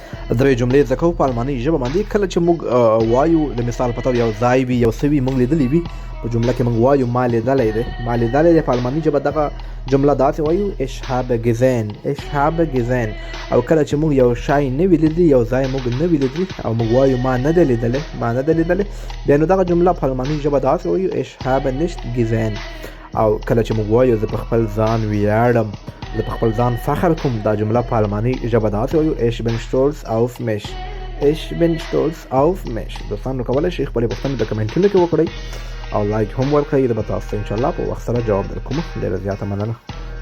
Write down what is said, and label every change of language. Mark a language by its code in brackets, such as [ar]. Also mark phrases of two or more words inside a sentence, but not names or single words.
[ps] درې جملې زده کوو په الماني ژبه باندې. کله چې موږ وایو د مثال په توګه یو ځای وي یو څه وي موږ لیدلی وي په جمله کې موږ وایو ما لیدلی دی په الماني ژبه دغه جمله داسې وایو [de] ich habe gesehen. [ps] او کله چې موږ یو شی نه وي لیدلی یو ځای موږ نه وي لیدلی او موږ وایو ما نه دی لیدلی بیا نو دغه جمله په الماني ژبه داسې وایو [de] ich habe nicht gesehen. [ps] او کله چې موږ وایو زه په خپل ځان ویاړم زه په خپل ځان فخر کوم دا جمله په الماني ژبه داسې وایو [de] ich bin stolz auf mich. [ps] دوستانو کولی شئ خپلې پوښتنې د کمنټونو کې وکړئ او لایک هم ورکړئ. زه به تاسو ته [ar] انشاءالله [ps] په وخت سره جواب درکوم. ډېره زیاته مننه.